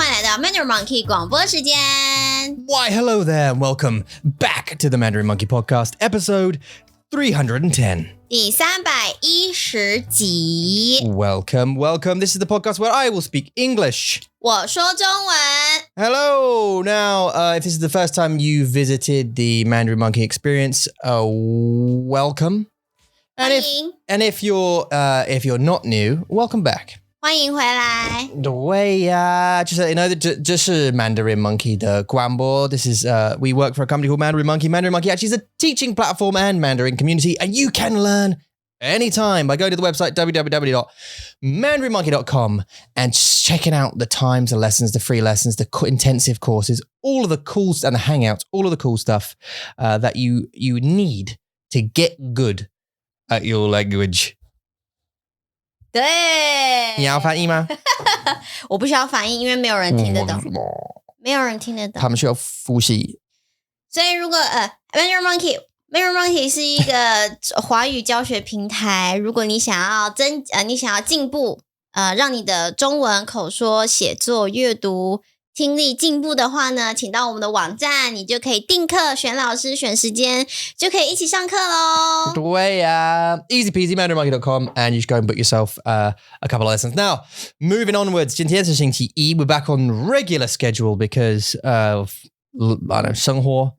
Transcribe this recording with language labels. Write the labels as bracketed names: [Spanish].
[Chinese] 到 Mandarin Monkey 广播时间。 [English] Why, hello there and welcome back to the Mandarin Monkey Podcast, episode 310. [Chinese] 第310集。 [English] Welcome. This is the podcast where I will speak English. [Chinese] 我说中文。 [English] Hello. Now, if this is the first time you visited the Mandarin Monkey experience, welcome. [Chinese] 欢迎。 [English] And if you're not new, welcome back. [Chinese] 欢迎回来。对呀，就是 you know 这是 Mandarin Monkey 的广播。 [English] This is we work for a company called Mandarin Monkey. Mandarin Monkey actually is a teaching platform and Mandarin community, and you can learn anytime by going to the website www.mandarinmonkey.com and checking out the times, the lessons, the free lessons, the intensive courses, all of the cool and the hangouts, all of the cool stuff that you need to get good at your language. [Chinese] 对，你要翻译吗？我不需要翻译，因为没有人听得懂，没有人听得懂。他们需要复习。所以如果Mandarin Monkey 是一个华语教学平台，如果你想要进步，让你的中文口说、写作、阅读、听力进步的话呢，请到我们的网站，你就可以订课、选老师、选时间，就可以一起上课咯。 [English] 对呀 ，easy peasy, mandarinmonkey.com, and you should go and book yourself a couple of lessons. Now, moving onwards, 今天是星期一 we're back on regular schedule because of I don't know, 生活